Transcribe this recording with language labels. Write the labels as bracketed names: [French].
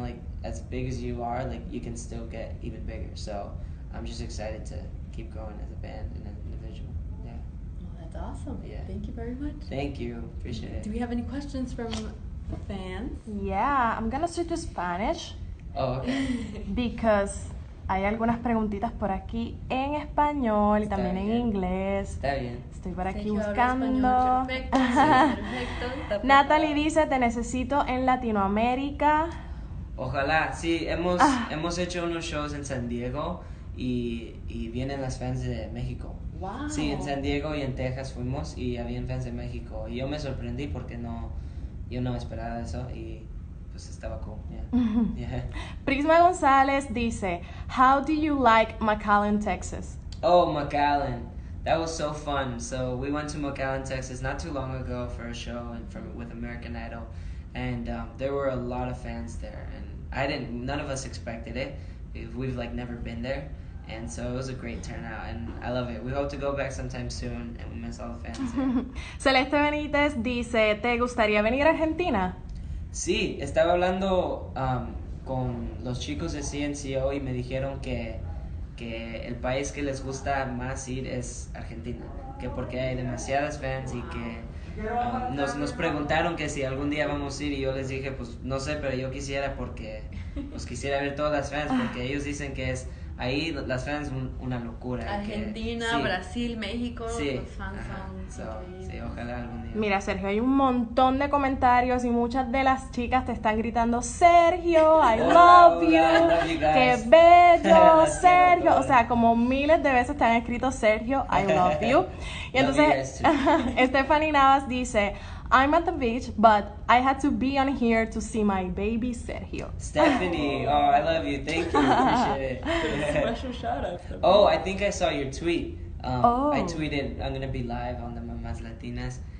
[English] Like as big as you are, like you can still get even bigger. So I'm just excited to keep growing as a band and an individual. Yeah. Well, that's awesome. Yeah. Thank you very much. Thank you. Appreciate it. Do we have any questions from fans? Yeah, I'm gonna switch to Spanish. Oh, okay. [Spanish] Because hay algunas preguntitas por aquí en español y también en inglés. Está bien. Estoy por aquí Sergio buscando. habla español, perfecto. Natalie dice, te necesito en Latinoamérica. Ojalá, sí, hemos hecho unos shows en San Diego y vienen las fans de México. Wow. Sí, en San Diego y en Texas fuimos y habían fans de México. Y yo me sorprendí porque yo no esperaba eso y pues estaba cool. [English] Yeah. Prisma González dice, how do you like McAllen, Texas? Oh, McAllen. That was so fun. So we went to McAllen, Texas not too long ago for a show with American Idol. And there were a lot of fans there. And none of us expected it. We've like never been there. And so it was a great turnout, and I love it. We hope to go back sometime soon, and we miss all the fans there. [Spanish] Celeste Benítez dice, ¿te gustaría venir a Argentina? Sí, estaba hablando con los chicos de CNCO y me dijeron que el país que les gusta más ir es Argentina, que porque hay demasiadas fans y que nos preguntaron que si algún día vamos a ir y yo les dije, pues no sé, pero yo quisiera porque pues quisiera ver todas las fans porque ellos dicen que es ahí las fans una locura. Argentina, sí. Brasil, México, sí. los fans son sí, ojalá algún día. Mira, Sergio, hay un montón de comentarios y muchas de las chicas te están gritando, Sergio, [English] I love you, [Spanish] qué bello, Sergio. O sea, como miles de veces te han escrito Sergio, I love you. Y entonces, [English] Stephanie Navas dice, I'm at the beach, but I had to be on here to see my baby Sergio. Stephanie, oh, I love you. Thank you. Appreciate it. Special shout out. Oh, I think I saw your tweet. I tweeted, I'm going to be live on the Mamaslatinas.